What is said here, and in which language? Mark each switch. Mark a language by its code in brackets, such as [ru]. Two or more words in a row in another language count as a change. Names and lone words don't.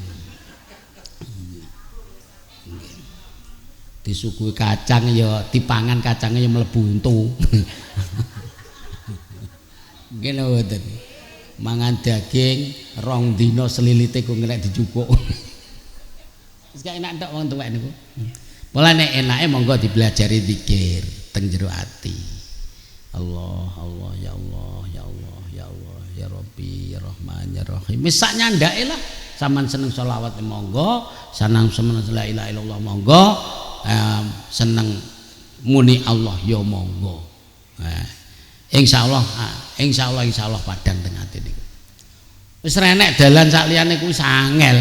[jv] Disuguhi kacang ya dipangan kacangnya ya mlebu untu. Nggih lho mboten. Mangan daging rong dina selilite ku ngrek dijukuk. Wis gak enak tok wong tuwek niku. Pola nek enake monggo dipelajari zikir teng jero ati. [ar] Allah ya Allah ya Allah ya Allah ya Rabbi ya Rahman ya Rahim. [jv] Wis sak nyandake lah. Saman seneng selawat monggo, seneng [ar] la ilaha illallah [jv] monggo, seneng muni Allah ya monggo. Insyaallah padang teng ati niku. Wis renek dalan sak liyane kuwi sangel.